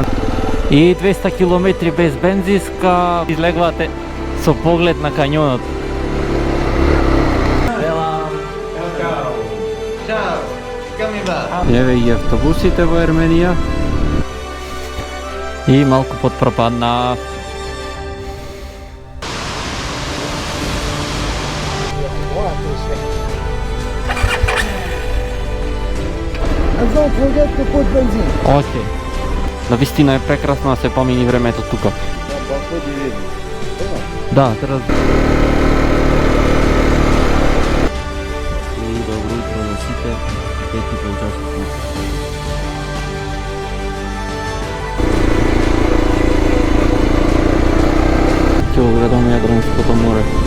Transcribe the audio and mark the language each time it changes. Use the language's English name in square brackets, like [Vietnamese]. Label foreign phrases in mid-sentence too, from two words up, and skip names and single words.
[Macedonian] И 200 километри без бензинска излегвате со поглед на кањонот. Еве и автобусите во Ерменија. И малку подпропадна. [English] And don't forget to put benzine. [Macedonian] Океј. Навистина е прекрасно да се помини времето тука. Да, teraz. И добро утро на сите. 5,5 часот. Ќе го гледаме Јадранското море.